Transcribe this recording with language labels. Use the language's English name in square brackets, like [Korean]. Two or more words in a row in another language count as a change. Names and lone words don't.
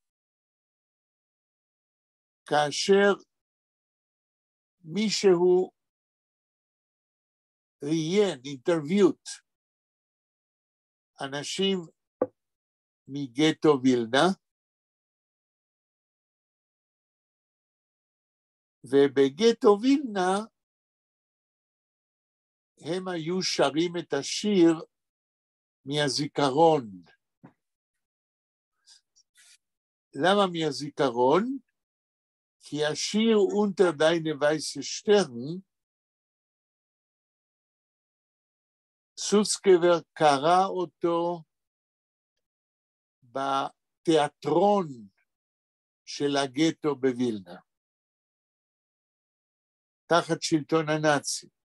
[Hebrew] כאשר מישהו ראיין, אינטרוויוט, אנשים מגטו וילנה, ובגטו וילנה הם היו שרים את השיר מהזיכרון. למה מהזיכרון? כי השיר unter deine weiße Stern, סוצקבר קרא אותו בתיאטרון של הגטו בווילנה, תחת שלטון הנאצי.